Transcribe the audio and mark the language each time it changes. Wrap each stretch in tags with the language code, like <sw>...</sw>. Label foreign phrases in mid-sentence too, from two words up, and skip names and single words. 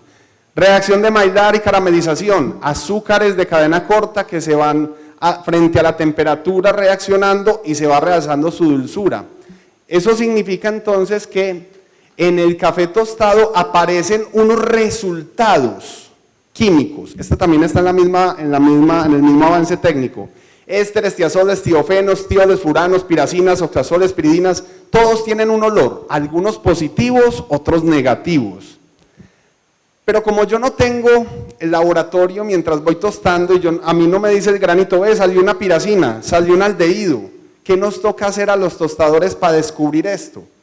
<es>Reacción de Maillard y caramelización, azúcares de cadena corta que se van frente a la temperatura reaccionando y se va realzando su dulzura. Eso significa entonces que en el café tostado aparecen unos resultados químicos. Este también está en el mismo avance técnico. Ésteres, tiazoles, tiofenos, tioles, furanos, piracinas, oxazoles, piridinas, todos tienen un olor, algunos positivos, otros negativos. Pero como yo no tengo el laboratorio mientras voy tostando y a mí no me dice el granito, salió una piracina, salió un aldehído, ¿qué nos toca hacer a los tostadores para descubrir esto?</es>